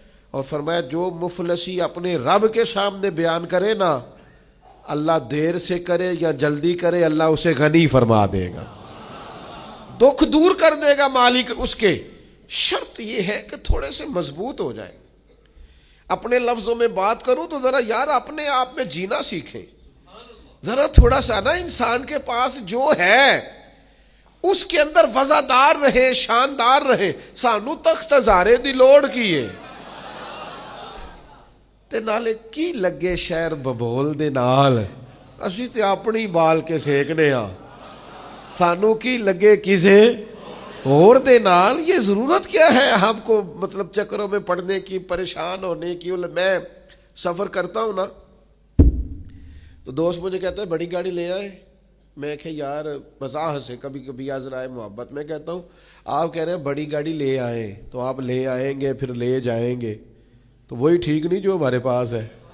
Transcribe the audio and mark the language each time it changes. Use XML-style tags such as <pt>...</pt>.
<ur>اور فرمایا جو مفلسی اپنے رب کے سامنے بیان کرے نا, اللہ دیر سے کرے یا جلدی کرے اللہ اسے غنی فرما دے گا, دکھ دور کر دے گا مالک اس کے. شرط یہ ہے کہ تھوڑے سے مضبوط ہو جائے. اپنے لفظوں میں بات کروں تو ذرا یار اپنے آپ میں جینا سیکھیں. ذرا تھوڑا سا نا انسان کے پاس جو ہے اس کے اندر وزادار رہے, شاندار رہے.</ur> <pa>سانو تخت ہزارے دی لوڑ کیے تے نالے کی لگے شہر ببول دے نال, اسی تے اپنی بال کے سیکنے ہاں. سانو کی لگے کسے اور دے نال,</pa> <ur>یہ ضرورت کیا ہے ہم کو مطلب چکروں میں پڑنے کی, پریشان ہونے کی. میں سفر کرتا ہوں نا تو دوست مجھے کہتا ہے بڑی گاڑی لے آئے. میں کہ یار مزاح سے کبھی کبھی آزرائے محبت میں کہتا ہوں آپ کہہ رہے ہیں بڑی گاڑی لے آئیں تو آپ لے آئیں گے پھر لے جائیں گے, تو وہی ٹھیک نہیں جو ہمارے پاس ہے.</ur>